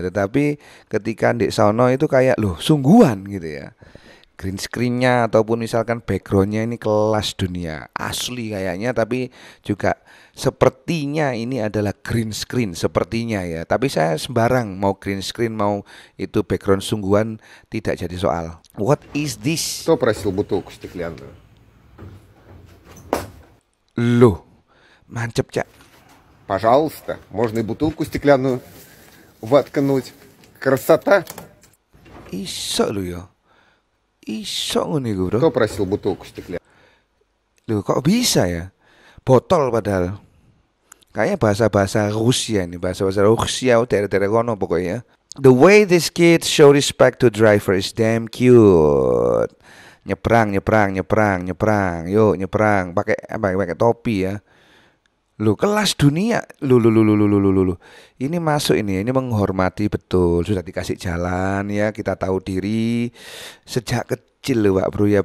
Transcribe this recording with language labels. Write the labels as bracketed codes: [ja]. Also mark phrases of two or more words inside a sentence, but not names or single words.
[id] Tetapi ketika di sono itu kayak loh sungguhan gitu ya. [en] Green screennya [id] ataupun misalkan backgroundnya ini kelas dunia asli kayaknya, tapi juga sepertinya ini adalah [en] green screen [id] sepertinya ya. Tapi saya sembarang mau [en] green screen [id] mau itu background sungguhan tidak jadi soal. [en] What is this? [ru] Кто просил бутылку стеклянную? [jv] Loh, mancep Cak. [ru] Пожалуйста, можно и бутылку стеклянную воткнуть. Красота. [jv] Iso lo ya. Iso ngono iku, Bro. [ru] Кто просил бутылку стеклянную? [id] Loh, kok bisa ya? Botol padahal. Kayaknya bahasa-bahasa Rusia ini, bahasa-bahasa Rusia daerah-daerah kono pokoknya. [en] The way this kid show respect to driver is damn cute. [id] Nyebrang. Yuk, nyebrang. Pakai topi ya. Loh, kelas dunia. Loh. Ini masuk ini menghormati betul. Sudah dikasih jalan ya, kita tahu diri sejak kecil loh Pak Bro ya.